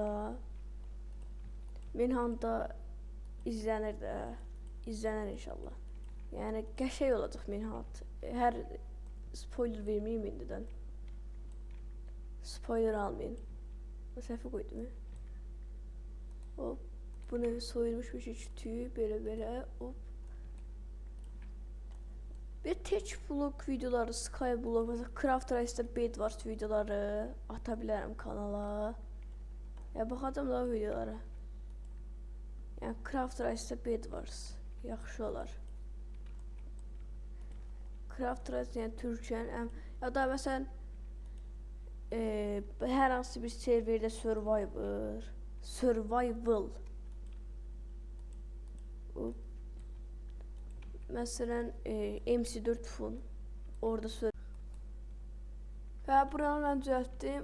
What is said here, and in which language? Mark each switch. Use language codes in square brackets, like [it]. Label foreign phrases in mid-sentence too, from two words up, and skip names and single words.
[az] Manhunt'da izlənir inşallah. Yəni qəşəng olacaq Manhunt. Hər spoiler verməyim indidən. Spoiler almayın. Səhvi qoydum. Hop, bunu soyulmuş bir kütüyü belə hop. [tr] Bir tek blok videoları, skyblock, mesela Craft Race'da Bedwars videoları atabilirim kanala. [az] Ya baxacağım da videolara. Yəni Craft Race'da Bedwars yaxşı olar. Craft Race yəni Türkiyənin ya da məsələn hər hansı bir serverdə survival məsələn MC4 fun orada və buranı mən düzəltdim.